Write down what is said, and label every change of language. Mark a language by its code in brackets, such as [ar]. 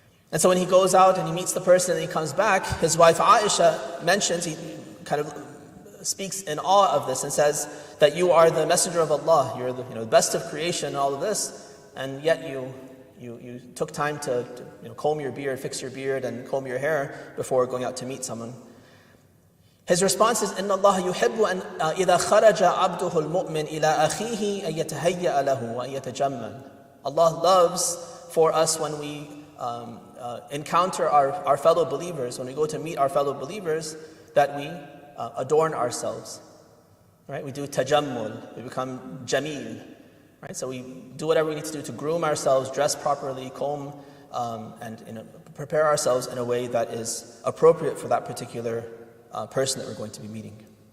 [en] And so when he goes out and he meets the person and he comes back, his wife Aisha mentions, he kind of speaks in awe of this and says that you are the messenger of Allah, you're the best of creation and all of this, and yet you took time to comb your beard, fix your beard, and comb your hair before going out to meet someone. His response is, [ar] إِنَّ اللَّهَ يُحِبُّ أَنْ إِذَا خَرَجَ عَبْدُهُ الْمُؤْمِنِ إِلَىٰ أَخِيهِ أَن يَتَهَيَّأَ لَهُ وَأَن يَتَجَمَّلَ. [en] Allah loves for us when we encounter our fellow believers, when we go to meet our fellow believers, that we adorn ourselves. Right? We do tajammul, we become jameel. Right? So we do whatever we need to do to groom ourselves, dress properly, comb, and prepare ourselves in a way that is appropriate for that particular person that we're going to be meeting.